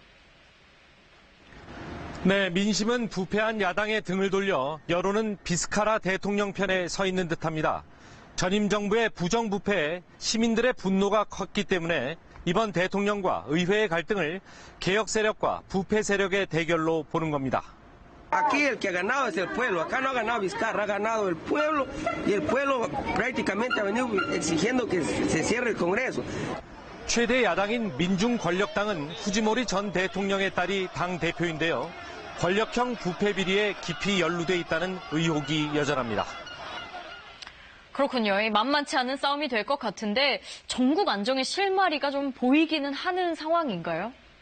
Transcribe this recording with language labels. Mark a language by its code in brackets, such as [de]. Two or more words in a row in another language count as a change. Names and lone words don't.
[ko] 네, 민심은 부패한 야당의 등을 돌려 여론은 비스카라 대통령 편에 서 있는 듯합니다. 전임 정부의 부정부패에 시민들의 분노가 컸기 때문에 이번 대통령과 의회의 갈등을 개혁 세력과 부패 세력의 대결로 보는 겁니다. [es] Aquí el que ha ganado es el pueblo. Acá no ha ganado Vizcarra, ha ganado el pueblo y el pueblo prácticamente ha venido exigiendo que se cierre el Congreso. [ko] 최대 야당인 민중권력당은 후지모리 전 대통령의 딸이 당 대표인데요. 권력형 부패 비리에 깊이 연루돼 있다는 의혹이 여전합니다. 그렇군요. 만만치 않은 싸움이 될 것 같은데 전국 안정의 실마리가 좀 보이기는 하는 상황인가요?